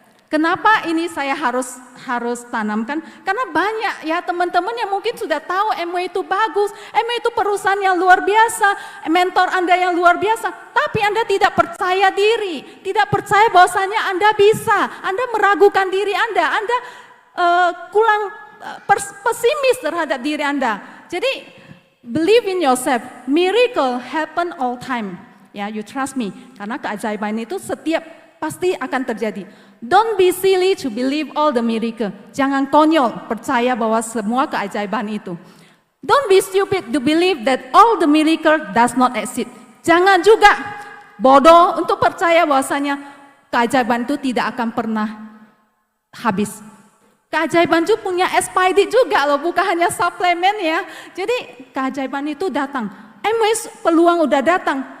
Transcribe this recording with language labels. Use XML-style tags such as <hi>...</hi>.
<id>Kenapa ini saya harus tanamkan? Karena banyak ya teman-teman yang mungkin sudah tahu Amway itu bagus, Amway itu perusahaan yang luar biasa, mentor Anda yang luar biasa, tapi Anda tidak percaya diri, tidak percaya bahwasanya Anda bisa, Anda meragukan diri Anda kurang pesimis terhadap diri Anda. Jadi</id> <en>believe in yourself, miracle happen all time.</en> <id>Ya,</id> <en>you trust me,</en> <id>karena keajaiban itu pasti akan terjadi.</id> <en>Don't be silly to believe all the miracle.</en> <id>Jangan konyol percaya bahwa semua keajaiban itu.</id> <en>Don't be stupid to believe that all the miracle does not exist.</en> <id>Jangan juga bodoh untuk percaya bahwasanya keajaiban itu tidak akan pernah habis. Keajaiban itu punya expired juga loh, bukan hanya suplemen ya. Jadi keajaiban itu datang. Amway peluang udah datang.</id>